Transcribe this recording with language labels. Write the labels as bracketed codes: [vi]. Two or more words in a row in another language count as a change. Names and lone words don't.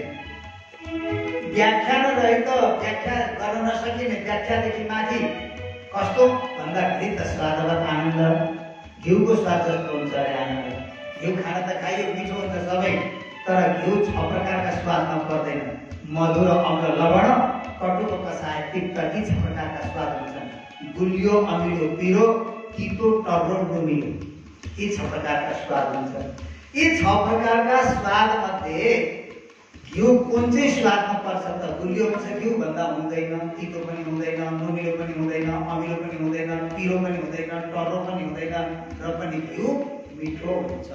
[ne] व्याख्या नरहित व्याख्या गर्न नसकिने व्याख्यादेखि माथि कस्तो भन्दाखेरि त स्वादवत आनन्द, घिउको स्वाद जस्तो हुन्छ अरे आनन्द। घिउ खान त खाइयो, मिठो हुन्छ सबै, तर घिउ 6 प्रकारका स्वादमा पर्दैन। मधुर, अम्ल, लवण, कटुको कसाय, तिक्त, यी 6 प्रकारका स्वाद हुन्छन्। गुलियो, अमिलो, पिरो, तितो, टर्रो, नुमिलो, यी 6 प्रकारका स्वाद हुन्छन्। यी 6 प्रकारका स्वाद मध्ये घिउ कुन चाहिँ स्वादमा पर्छ त? गुलियो हुन्छ, घिउ भन्दा हुँदैन, तितो पनि हुँदैन, नुमिलो पनि हुँदैन, अमिलो पनि हुँदैन, पिरो पनि हुँदैन, टर्रो पनि हुँदैन, र पनि घिउ मिठो हुन्छ।